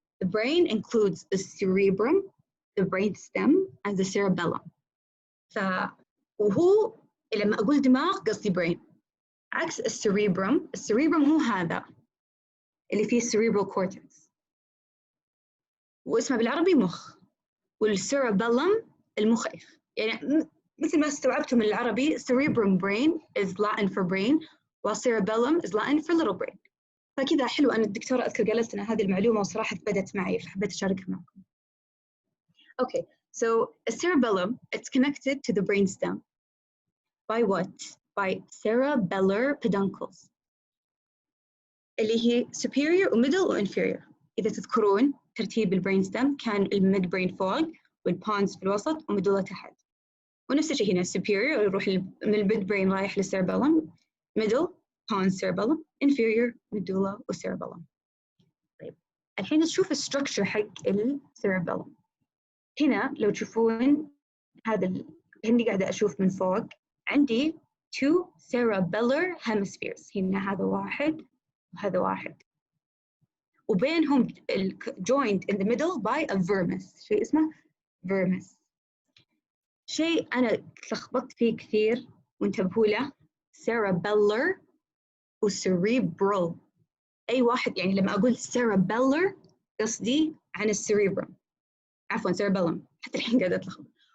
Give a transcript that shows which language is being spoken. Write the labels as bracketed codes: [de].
[en] The brain includes the cerebrum, the brainstem, and the cerebellum. [ar] وهو لما أقول دماغ قصدي brain. عكس الcerebrum هو هذا اللي فيه cerebral cortex واسمه بالعربي مخ. والcerebellum المخيخ. يعني مثل ما استوعبتم من العربي [en] cerebrum brain is Latin for brain while cerebellum is Latin for little brain. [ar] فكذا حلو. أنا الدكتورة أذكر قالت لنا هذه المعلومة وصراحة بدت معي فحبيت أشاركها معكم. Okay, [en] So a cerebellum, it's connected to the brainstem by what? By cerebellar peduncles [ar] اللي هي [en] superior و middle و inferior. [ar] إذا تذكرون ترتيب البرينستم كان الميد برين فوق والبونز في الوسط وميدولا تحت. ونفس الشيء هنا superior يروح من الميد برين رايح للسيربيلم، middle pons cerebellum، inferior medulla وcerebellum. طيب الحين نشوف الستركشر حق السيربيلم. هنا لو تشوفون هذا هني قاعدة أشوف من فوق عندي two cerebellar hemispheres. هنا هذا واحد وهذا واحد وبينهم [en] joined in the middle by a vermis. [ar] شيء اسمه vermis. شيء أنا تلخبطت فيه كثير وانتبهوا له [en] cerebellar و cerebral. [ar] أي واحد يعني لما أقول cerebellar قصدي عن السريبرم، عفوا cerebellum، حتى الحين قاعدة أتلخبط.